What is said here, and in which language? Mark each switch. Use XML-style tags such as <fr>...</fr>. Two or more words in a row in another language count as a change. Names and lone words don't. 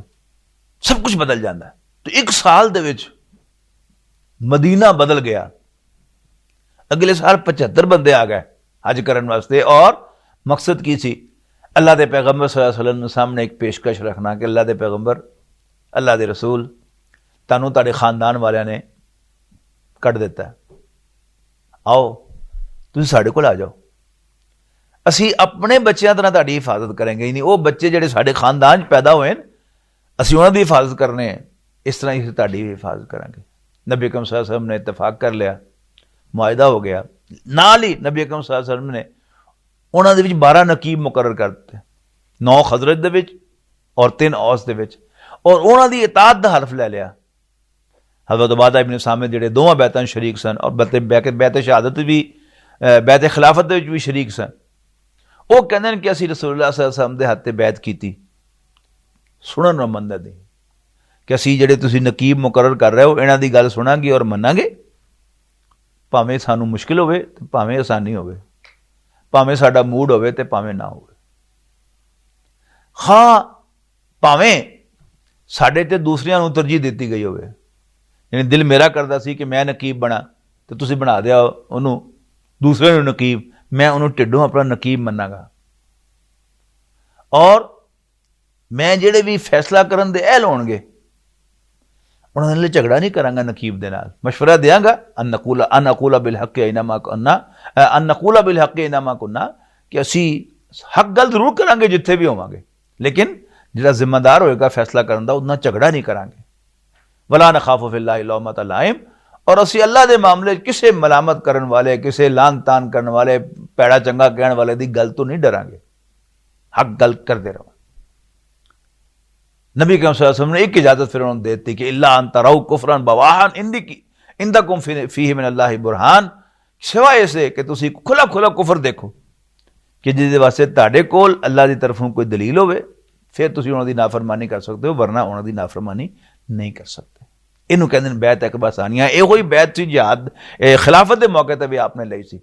<ur>سب کچھ بدل جاتا.</ur> <pa>تو 1 سال دے وچ مدینہ بدل گیا.</pa> <ur>اگلے سال 75 بندے آ گئے حج کرنے واسطے، اور مقصد</ur> <pa>کی سی,</pa> <ur>اللہ کے پیغمبر</ur> <ar>صلى الله عليه وسلم</ar> <ur>سامنے ایک پیشکش رکھنا کہ اللہ کے پیغمبر، اللہ کے رسول,</ur> <pa>تہانوں تہاڈے خاندان والیاں نے کٹ دتا، آؤ تسیں ساڈے کول آ جاؤ، اسی اپنے بچوں طرح تہاڈی حفاظت</pa> <ur>کریں گے ہی نہیں.</ur> <pa>وہ بچے جیہڑے ساڈے خاندان پیدا ہوئے اسی اوہناں دی حفاظت کرنے، اس طرح ہی تہاڈی حفاظت کراں گے.</pa> <ur>نبی اکرم</ur> <ar>صلى الله عليه وسلم</ar> <ur>نے اتفاق کر لیا، معاہدہ ہو گیا.</ur> <pa>نال ہی نبی اکرم</pa> <ar>صلى الله عليه وسلم</ar> <pa>نے اوہناں دے وچ 12 نقیب مقرر کر دتے، 9 خزرج دے وچ اور 3 اوس دے وچ، اور اوہناں دی اطاعت دا حلف لے لیا. حضرت عبادہ ابن صامت جیہڑے دوواں بیعتاں شریک سن اور بیعت شہادت بھی، بیعت خلافت دے وچ بھی شریک سن، وہ کہندے نے کہ اسیں رسول اللہ</pa> <ar>صلى الله عليه وسلم</ar> <pa>دے ہتھ تے بیعت کیتی، سنن نہ مندے دی، کہ اسیں جیہڑے تسیں نقیب مقرر کر رہے ہو ایہناں دی گل سناں گے اور مناں گے، بھاویں سانوں مشکل ہووے تے بھاویں آسانی ہووے، بھاویں ساڈا موڈ ہووے تے بھاویں نہ ہووے، ہاں بھاویں ساڈے تے دوسریاں نوں ترجیح دتی گئی ہووے. یعنی دل میرا کردا سی کہ میں نقیب بناں، تو تسیں بنا دیا اوہنوں دوسرے نوں نقیب، میں اوہنوں ڈھڈوں اپنا نقیب مناں گا، اور میں جیہڑے بھی فیصلہ کرن دے اہل ہون گے اوہناں نال جھگڑا نہیں کراں گا، نقیب دے نال مشورہ دیں گا,</pa> <ar>أن نقول بالحق أينما كنا,</ar> <pa>کہ اسی حق گل ضرور کراں گے جتھے بھی ہوواں گے، لیکن جیہڑا ذمہ دار ہوئے گا فیصلہ کرن دا اوہناں جھگڑا نہیں کراں گے.</pa> <ar>ولا نخاف في الله لومة لائم,</ar> <pa>اور اسی اللہ کے معاملے کسی ملامت کرن والے، کسی لعن طعن کرنے والے، پیڑا چنگا کہن والے کی گل تو نہیں ڈراں گے، حق گل کرتے رہو. نبی اکرم</pa> <ar>صلى الله عليه وسلم</ar> <ur>نے ایک اجازت فیر انہوں نے دیتی کہ</ur> <ar>إلا أن تروا كفرا بواحا عندكم فيه من الله برهان,</ar> <pa>سوائے اسے کہ تسی کھلا کھلا کفر دیکھو کہ جیہدے واسطے تہاڈے کول اللہ کی طرفوں کوئی دلیل ہووے، فیر تسی اوہناں دی نافرمانی کر سکتے ہو، ورنہ اوہناں دی نافرمانی نہیں کر سکتے.</pa> <ur>اینوں کہتے ہیں بیعت عقبہ ثانیہ۔ یو ہی بیعت سی جہاد خلافت کے موقع پر بھی آپ نے لی سی.</ur>